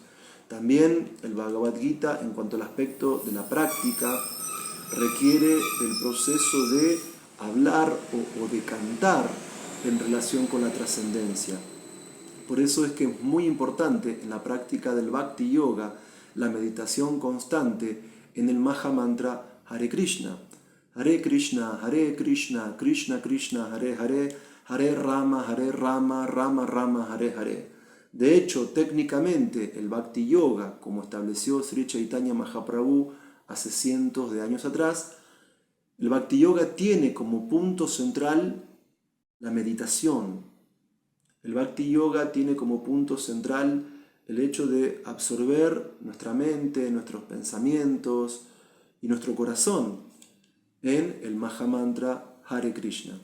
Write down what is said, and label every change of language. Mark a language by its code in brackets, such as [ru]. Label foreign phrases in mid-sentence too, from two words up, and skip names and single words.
[es] También el Bhagavad Gita, en cuanto al aspecto de la práctica, requiere del proceso de hablar o de cantar en relación con la trascendencia. Por eso es que es muy importante en la práctica del Bhakti Yoga la meditación constante en el Maha Mantra Hare Krishna. [sa] हरे कृष्ण, कृष्ण कृष्ण, हरे हरे, हरे राम, राम राम, हरे हरे. [es] De hecho, técnicamente, el Bhakti Yoga, como estableció Sri Chaitanya Mahaprabhu hace cientos de años atrás, el Bhakti Yoga tiene como punto central la meditación. El Bhakti Yoga tiene como punto central el hecho de absorber nuestra mente, nuestros pensamientos y nuestro corazón en el Maha Mantra Hare Krishna.